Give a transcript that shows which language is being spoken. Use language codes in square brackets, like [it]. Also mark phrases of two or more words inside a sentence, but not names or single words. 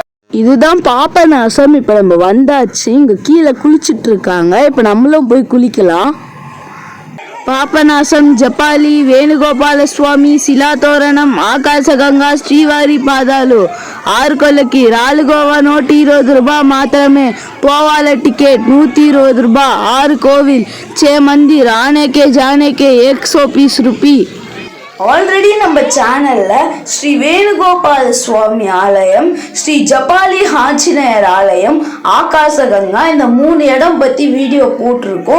[ta] இதுதான் பாபநாசம். இப்போ நம்ம வந்தாச்சு. இங்கே கீழே குளிச்சுட்டு இருக்காங்க. இப்போ நம்மளும் போய் குளிக்கலாம். பாபநாசம், [te] జపాలి, వేణుగోపాల స్వామి, శిలాతోరణం, ఆకాశగంగా, శ్రీవారి పాదాలు, 6 కొలకి, రాలుగోవా 120 రూపాయ మాత్రమే. పోవాల టికెట్ 120 రూపాయ. 6 కోవిల్, [hi] 6 मंदिर, आने के जाने के 120 रुपी. [ta] ஆல்ரெடி நம்ம சேனல்ல ஸ்ரீ வேணுகோபால சுவாமி ஆலயம், ஸ்ரீ ஜபாலி ஆஞ்சநேயர் ஆலயம், ஆகாசகங்கா இந்த 3 இடம் பத்தி வீடியோ போட்டிருக்கோம்.